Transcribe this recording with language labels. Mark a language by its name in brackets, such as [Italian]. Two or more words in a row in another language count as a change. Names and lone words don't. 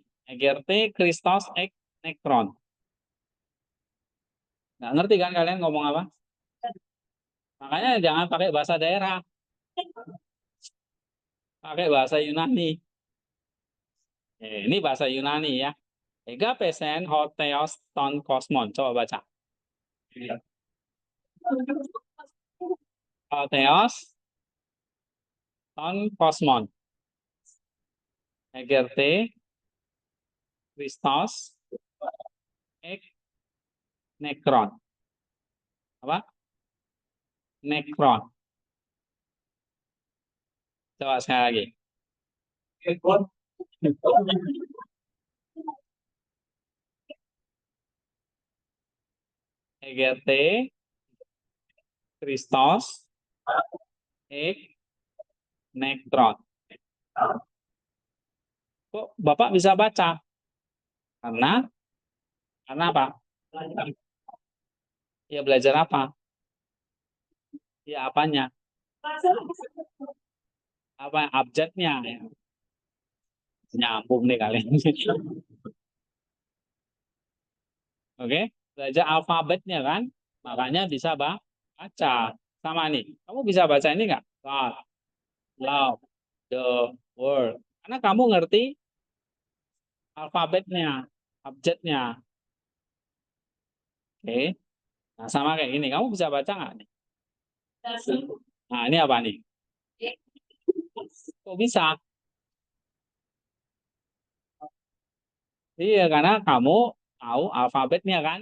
[Greek] Εγέρθη Χριστός εκ νεκρών. [Indonesian] Nggak ngerti kan kalian ngomong apa? Makanya jangan pakai bahasa daerah, pakai bahasa Yunani. Ini bahasa Yunani ya. [Greek] Ηγάπησεν ο θεός τον κόσμον. [Indonesian] Coba baca. [Greek] Ο θεός τον κόσμον. Εγέρθη Χριστός εκ νεκρών. [Indonesian] Apa? Nekron. Coba sekali lagi. [Greek] Εγέρθη Χριστός εκ νεκρών. [Indonesian] Kok Bapak bisa baca? Karena apa? Ya belajar apa? Ya apanya? Apa abjadnya? Ya. Nyambung nih kalian. Oke, belajar alfabetnya kan? Makanya bisa baca. Sama nih. Kamu bisa baca ini nggak? [English] God, love, the world. [Indonesian] Karena kamu ngerti alfabetnya, abjadnya. Oke. Nah, sama kayak gini. Kamu bisa baca nggak nih? Nah, ini apa nih? Kok bisa? Iya, karena kamu tahu alfabetnya kan?